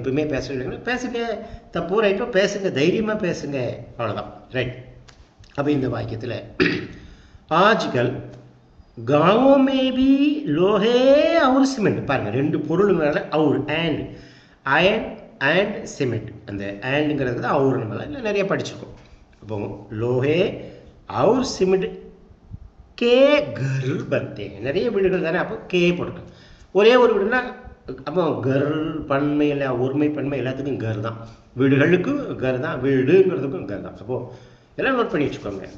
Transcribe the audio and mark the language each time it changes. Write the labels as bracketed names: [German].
[Tamil] இப்போவுமே பேசுங்க, தப்பு ரைட்டோ பேசுங்க, தைரியமாக பேசுங்க, அவ்வளோதான். ரைட். அப்போ இந்த வாக்கியத்தில் ஆஜ்கல் [Hindi] गांवों में भी लोहे और सीमेंट [Tamil] பாருங்க ரெண்டு பொருள் மேல और [English] and iron and cement [Tamil] அந்த andங்கிறது தான் और நம்ம நிறைய படிச்சிருக்கோம். [Hindi] அப்போ लोहे और सीमेंट के घर बनते हैं. [Tamil] நிறைய வீடுகள் தானே, அப்போ கே போட்டுருக்கோம். ஒரே ஒரு வீடுனா அப்போ கர் பன்மை இல்லை ஒருமை பன்மை எல்லாத்துக்கும் கர் தான். வீடுகளுக்கும் கர் தான், வீடுங்கிறதுக்கும் கர் தான். அப்போது எல்லாம் நோட் பண்ணி வச்சுக்கோங்க.